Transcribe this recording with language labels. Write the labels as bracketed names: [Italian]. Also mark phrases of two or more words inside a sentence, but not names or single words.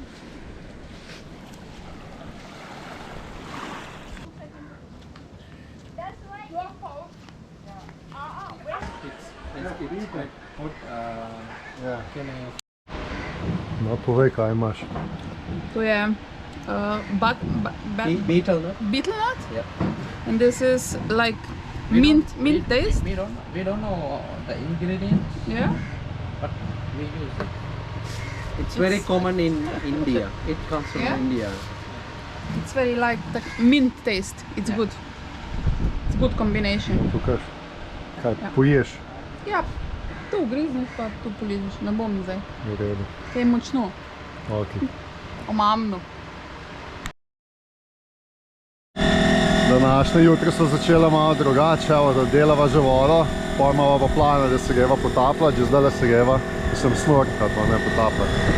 [Slovenian] No, povej, kaj imaš. To je [English] betel nut. Betel nut? Yeah. And this is like mint taste? We don't know the ingredients, Yeah? but we use it. It's very common in India. It comes from Yeah? India. It's very like the mint taste. It's good. It's good combination. [Slovenian] Tukaj, kaj Ja. poješ? Ja, tu grizneš pa tu poližeš. Ne bom zdaj. V redu. Kaj je močno, Okay. omamno. Današnje jutro so začela malo drugače, da delava že vodo, pol imava pa plane, da se greva potapljati, že zdaj se greva, da sem snorkati, ne potapljati.